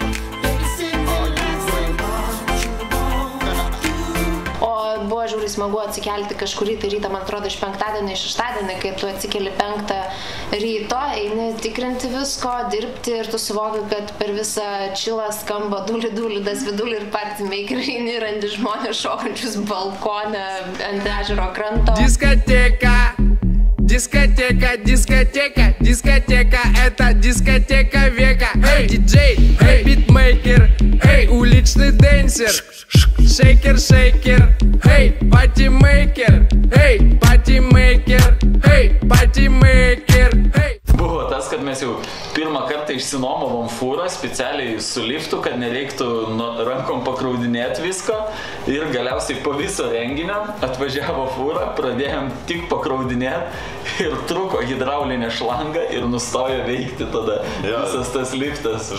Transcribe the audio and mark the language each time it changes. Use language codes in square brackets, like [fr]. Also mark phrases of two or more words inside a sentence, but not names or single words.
[lt] O buvo žiauriai smagu atsikelti kažkurį tai rytą, man atrodo, iš penktadienį, iš šeštadienį, kai tu atsikeli 5 ryto, eini tikrinti visko, dirbti ir tu suvoki, kad per visą čilą skamba duli, das viduli ir [en] party maker, [lt] eini ir randi žmonės šokančius balkone ant ežero kranto. [ru] Дискотека, дискотека, дискотека, дискотека, это дискотека века. Эй, диджей, эй, битмейкер, эй, уличный денсер, шейкер, шейкер, эй, патимейкер, эй, патимейкер, эй, патимейкер, эй. [lt] Buvo tas, kad mes jau pirmą kartą išsinuomavom fūrą specialiai su liftu, kad nereiktų rankom pakraudinėti visko ir galiausiai po viso renginio atvažiavo fūra, pradėjom tik pakraudinėti ir truko hidraulinė šlanga ir nustojo veikti tada visas tas liftas.